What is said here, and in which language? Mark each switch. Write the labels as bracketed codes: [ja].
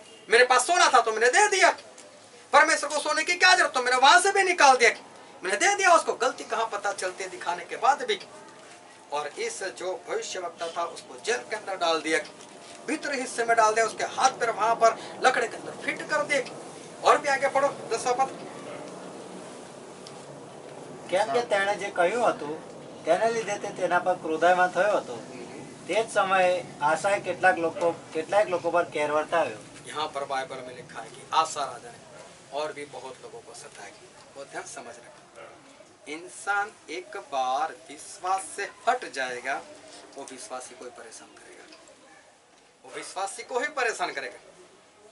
[hi] मेरे पास सोना था तो मैंने दे दिया, परमेश्वर को सोने की क्या जरूरत, तो मैंने वहां से भी निकाल दिया, मैंने दे दिया उसको। गलती कहाँ पता चलती है दिखाने के बाद भी। और इस जो भविष्यवक्ता था उसको जेल के अंदर डाल दिया, भीतर हिस्से में डाल दिया, उसके हाथ पैर वहां पर लकड़े के अंदर फिट कर दिए। और भी आगे पढ़ो 10वां पद। [gu] કેમ કે તેણે જે કહ્યું હતું તેને લીધે તે તેના પર ક્રોધાયમાન થયો હતો। તે જ સમયે આશાએ કેટલાક લોકો પર કેર વર્તાવ્યો। [hi] यहाँ पर बाइबल में लिखा है कि आसा राजा ने और भी बहुत लोगों को सताया। बहुत ध्यान समझ रखा, इंसान एक बार विश्वास से हट जाएगा, वो विश्वासी को ही परेशान करेगा, वो विश्वासी को ही परेशान करेगा।